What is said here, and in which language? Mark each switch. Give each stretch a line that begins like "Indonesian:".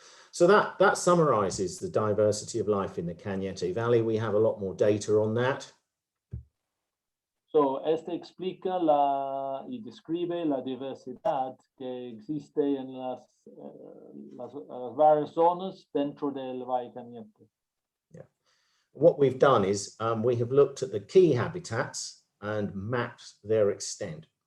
English: So that summarizes the diversity of life in the Cañete Valley. We have a lot more data on that.
Spanish: So, explica y describe la diversidad que existe en las varias zonas dentro del Valle Cañete.
English: Yeah. What we've done is we have looked at the key habitats and mapped their extent.